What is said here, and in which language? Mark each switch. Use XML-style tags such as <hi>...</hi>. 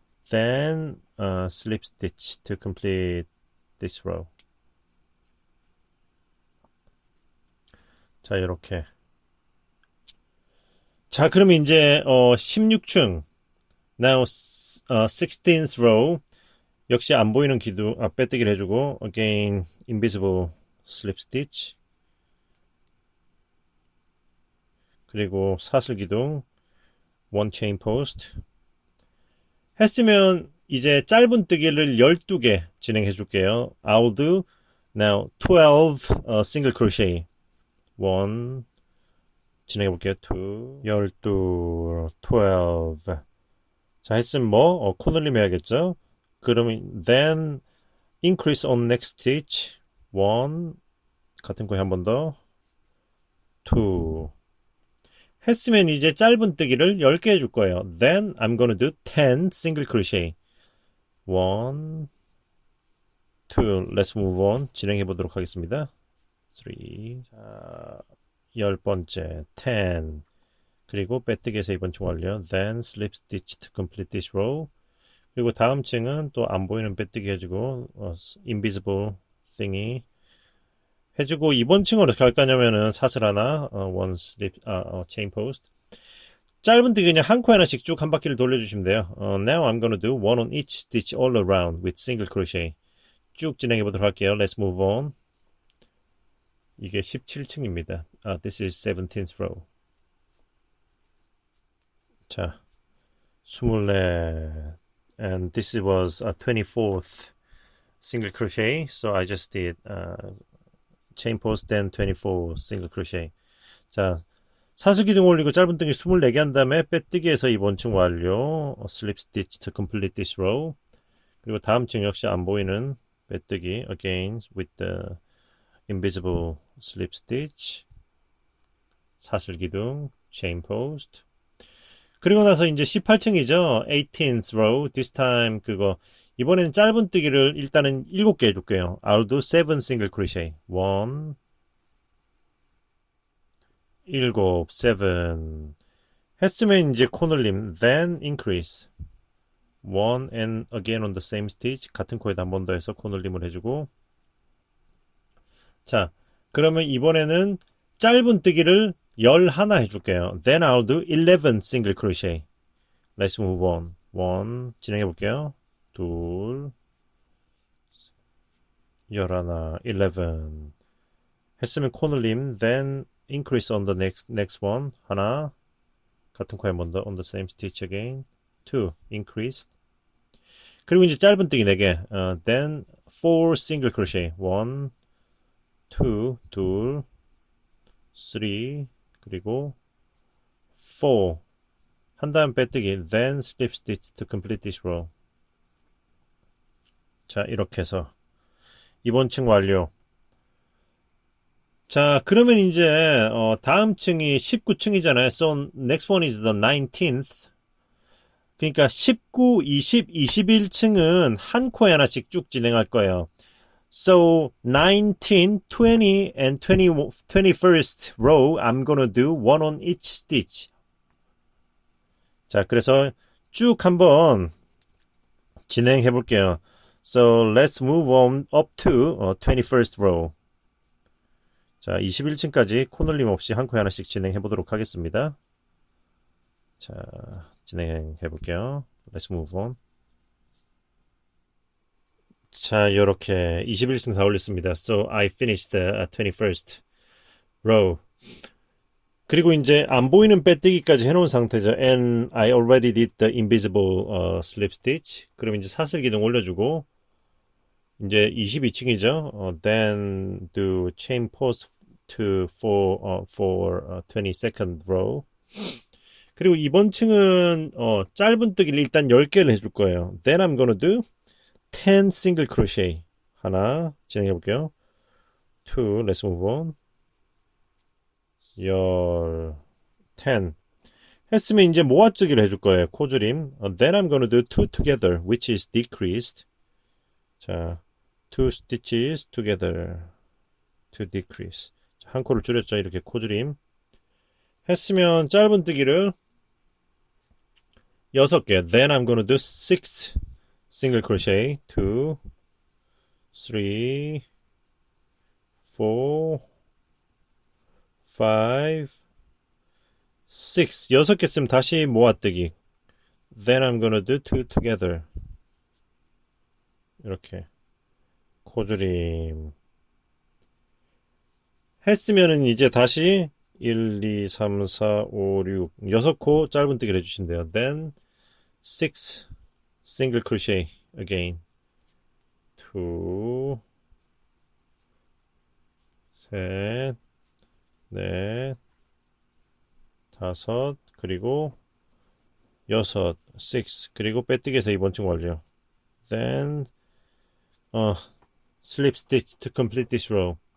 <en>Then slip stitch to complete this row.</en> <ko>자 이렇게 자 그러면 이제 16층</ko> <en>now 16th row</en> <ko>역시 안 보이는 기둥 빼뜨기를 해주고</ko> <en>again invisible slip stitch</en> <ko>그리고 사슬 기둥</ko> <en>one chain post</en> <ko>했으면 이제 짧은뜨기를 12개 진행해 줄게요.</ko> <en>I'll do now 12 single crochet 1</en> <ko>진행해 볼게요. 2 12 12 자 했으면 뭐 코늘림 해야겠죠. 그러면</ko> <en>then increase on next stitch</en> <ko>1 같은 코에 한 번 더 2 했으면 이제 짧은뜨기를 10개 해줄 거예요.</ko> <en>Then I'm gonna do 10 single crochet 1 2 let's move on</en> <ko>진행해 보도록 하겠습니다. 3 자, 10번째 10 그리고 빼뜨기에서 이번 층 완료</ko> <en>then slip stitch to complete this row</en> <ko>그리고 다음 층은 또 안 보이는 빼뜨기 해주고</ko> <en>invisible thingy</en> <ko>해주고 이번 층은 어떻게 할 거냐면은 사슬 하나</ko> <en>one slip chain post</en> <ko>짧은뜨기 그냥 한 코 하나씩 쭉 한 바퀴를 돌려주시면 돼요.</ko> <en>Now I'm gonna do one on each stitch all around with single crochet</en> <ko>쭉 진행해 보도록 할게요.</ko> <en>Let's move on</en> <ko>이게 17층입니다.</ko> <en>This is 17th row. 자, 24 and this was a 24th single crochet. So I just did chain post then 24 single crochet.</en> <ko>자, 사슬 기둥 올리고 짧은뜨기 24개 한 다음에 빼뜨기해서 이번 층 완료.</ko> <en>slip stitch to complete this row.</en> <ko>그리고 다음 층 역시 안 보이는 빼뜨기</ko> <en>again with the invisible slip stitch</en> <ko>사슬 기둥</ko> <en>chain post</en> <ko>그리고 나서 이제 18층이죠</ko> <en>18th row this time</en> <ko>그거 이번에는 짧은뜨기를 일단은 7개 해줄게요</ko> <en>I'll do 7 single crochet</en> <ko>1 7 7 했으면 이제 코늘림</ko> <en>then increase</en> <ko>1</ko> <en>and again on the same stitch</en> <ko>같은 코에다 한 번 더 해서 코늘림을 해주고 자 그러면 이번에는 짧은뜨기를 11 해줄게요.</ko> <en>Then I'll do 11 single crochet. Let's move on. 1</en> <ko>진행해 볼게요. 2 11 11 했으면 코늘림</ko> <en>then increase on the next one</en> <ko>하나 같은 코에 한 번 더</ko> <en>on the same stitch again</en> <ko>2 increased 그리고 이제 짧은뜨기 4개</ko> <en>then 4 single crochet</en> <ko>1 2 둘 3 그리고 4 한 다음 빼뜨기</ko> <en>then slip stitch to complete this row</en> <ko>자 이렇게 해서 이번 층 완료 자 그러면 이제 다음 층이 19층이잖아요</ko> <en>so next one is the 19th</en> <ko>그러니까 19, 20, 21층은 한 코에 하나씩 쭉 진행할 거예요</ko> <en>So 19, 20, and 21st row, I'm gonna do one on each stitch.</en> <ko>자, 그래서 쭉 한번 진행해 볼게요.</ko> <en>So let's move on up to 21st row.</en> <ko>자, 21층까지 코늘림 없이 한 코에 하나씩 진행해 보도록 하겠습니다. 자, 진행해 볼게요.</ko> <en>Let's move on.</en> <ko>자, 요렇게 21층 다 올렸습니다.</ko> <en>So I finished the 21st row.</en> <ko>그리고 이제 안 보이는 빼뜨기까지 해놓은 상태죠.</ko> <en>And I already did the invisible slip stitch.</en> <ko>그럼 이제 사슬 기둥 올려주고 이제 22층이죠.</ko> <en>Then do chain post to for 22nd row.</en> <ko>그리고 이번 층은 짧은 뜨기를 일단 10개를 해줄 거예요.</ko> <en>Then I'm gonna do 10 single crochet.</en> <ko>하나 진행해 볼게요.</ko> <en>2, let's move on.</en> <ko>10 했으면 이제 모아뜨기를 해줄 거예요. 코줄임.</ko> <en>Then I'm gonna do 2 together, which is decreased.</en> <ko>자,</ko> <en>2 stitches together to decrease.</en> <ko>자, 한 코를 줄였죠. 이렇게 코줄임. 했으면 짧은 뜨기를 6개.</ko> <en>Then I'm gonna do 6 single crochet. 2, 3, 4, 5, 6.</en> <ko>6개 쓰면 다시 모아뜨기.</ko> <en>Then I'm gonna do 2 together.</en> <ko>이렇게. 코줄임. 했으면은 이제 다시 1, 2, 3, 4, 5, 6. 6코 짧은 뜨기를 해주신대요.</ko> <en>Then 6 single crochet again.</en> <ko>2, 셋, 넷, 다섯, 그리고 6, 6, 그리고 빼뜨기에서 이번 층 완료.</ko> <en>Then slip stitch to complete this row.</en>